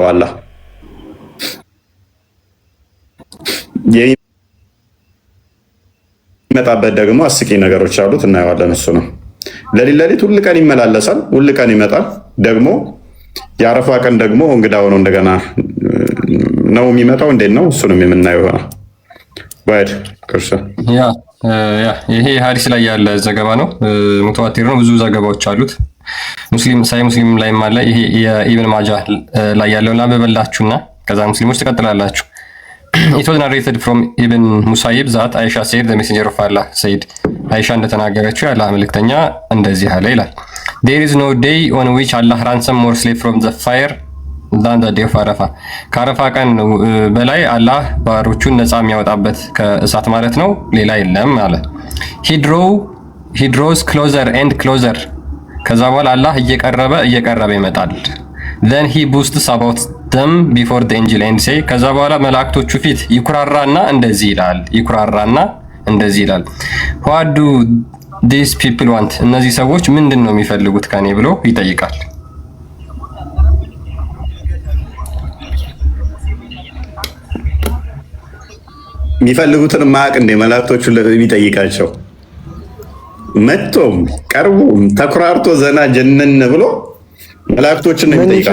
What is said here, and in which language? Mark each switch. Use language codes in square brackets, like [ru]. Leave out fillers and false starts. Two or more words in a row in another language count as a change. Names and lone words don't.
[am] አላህ የሚመጣበት ደግሞ አስቂኝ ነገሮች አሉት፣ እናየዋለን። እሱ ነው ለሊት ሁል ቀን ይመላለሳል፣ ሁል ቀን ይመጣል። ደግሞ የአረፋ ቀን ደግሞ እንግዳ ሆኖ እንደገና ነው የሚመጣው። እንዴት ነው? እሱንም የምናየው ይሆናል። ባይድ ክርስቲያን ይሄ ሀዲስ ላይ ያለ ዘገባ ነው። ሙተዋቲር ነው። ብዙ ዘገባዎች አሉት። ሙስሊም ላይም አለ። ይሄ የኢብን ማጃ ላይ ያለውን ላንብበላችሁና ከዛ ሙስሊሞች ትቀጥላላችሁ። [en] It was narrated from Ibn Musayyib that Aisha said the messenger of Allah said Aisha [am] እንደተናገረችው ያለ መልእክተኛ እንደዚህ አለ ይላል። [en] There is no day on which Allah ransom more slave from the fire than the day of Arafah. [am] ከአረፋ ቀን በላይ አላህ ባሮቹን ነፃ የሚያወጣበት ከእሳት ማለት ነው ሌላ የለም አለ። [en] He draws closer and closer. [am] ከዛ በኋላ አላህ እየቀረበ ይመጣል። Then he boasts about them before the angel and say ከዛ በኋላ መላእክቶቹ ፊት ይኩራራና እንደዚህ ይላል [en] What do these people want? [am] እነዚህ ሰዎች ምንድን ነው የሚፈልጉት ከኔ ብሎ ይጠይቃል። የሚፈልጉትን ማቅ እንደ መላእክቶቹ ለሚጠይቃቸው መጥቶም ቀርቦም ተኩራርቶ ዘና ጀነን ብሎ መላእክቶችን ነው የሚጠይቃቸው።